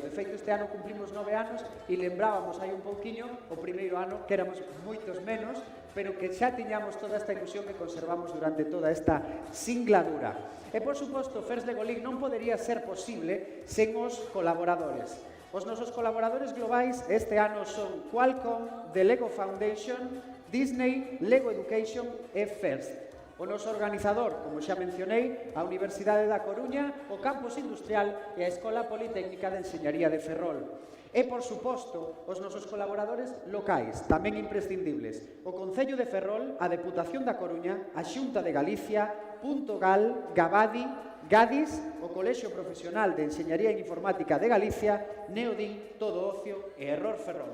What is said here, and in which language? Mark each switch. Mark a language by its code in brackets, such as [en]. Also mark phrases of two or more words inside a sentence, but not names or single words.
[gl] De feito, este ano cumplimos 9 anos e lembrábamos aí un pouquiño o primeiro ano que éramos moitos menos, pero que xa tiñamos toda esta ilusión que conservamos durante toda esta singladura. E, por suposto, First Lego League non podería ser posible sen os colaboradores. Os nosos colaboradores globais este ano son Qualcomm, The Lego Foundation, Disney, Lego Education e First. O noso organizador, como xa mencionei, a Universidade da Coruña, o Campus Industrial e a Escola Politécnica de Enxeñaría de Ferrol. E, por suposto, os nosos colaboradores locais, tamén imprescindibles. O Concello de Ferrol, a Deputación da Coruña, a Xunta de Galicia, Puntogal, Gabadi, Gadis, o Colexio Profesional de Enxeñaría e Informática de Galicia, Neodin, Todo Ocio e Error Ferrol.